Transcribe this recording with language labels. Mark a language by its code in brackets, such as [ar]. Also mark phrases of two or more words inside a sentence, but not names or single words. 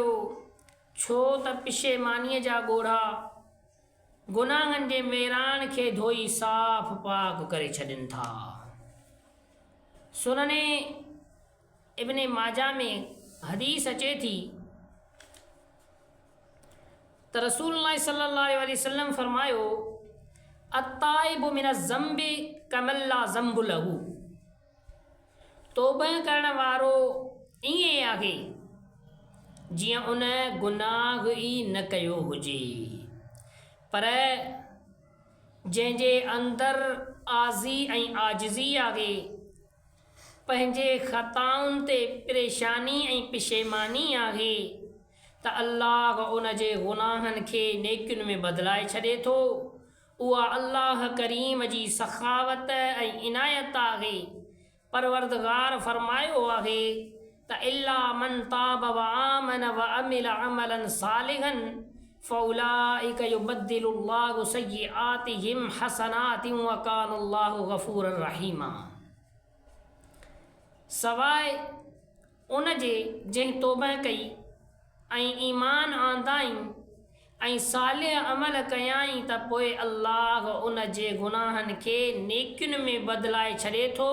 [sd] छो त पिशेमानीअ जा ॻोढ़ा गुनाहनि जे मेरान खे धोई साफ़ पाक करे छॾनि था। सुनने इब्ने माजा में हदीस अचे थी त रसूलुल्लाह [ar] صلى الله عليه وسلم [sd] फरमायो, [ar] التائب من الذنب كمن لا ذنب له. [sd] तौबा करण वारो ईअं आहे जीअं उन गुनाह ई न कयो हुजे, पर जंहिंजे अंदरि आज़ी ऐं आजिज़ी आहे, पंहिंजे ख़ताउनि ते परेशानी ऐं पिशेमानी आहे त अल्लाह उन जे गुनाहनि खे नेकियुनि में बदिलाए छॾे थो। उहा अल्लाह करीम जी सखावत ऐं इनायत आहे। परवरदिगार फरमायो आहे त [ar] إلا من تاب وآمن وعمل عملا صالحا فأولئك يبدل الله سيئاتهم حسنات وكان الله غفورا رحيما. [sd] सवाइ उन जे जंहिं तौबा कई ऐं ईमान आंदाई ऐं सालिह अमल कयाई त पोइ अल्लाह उन जे गुनाहनि खे नेकियुनि में बदिलाए छॾे थो।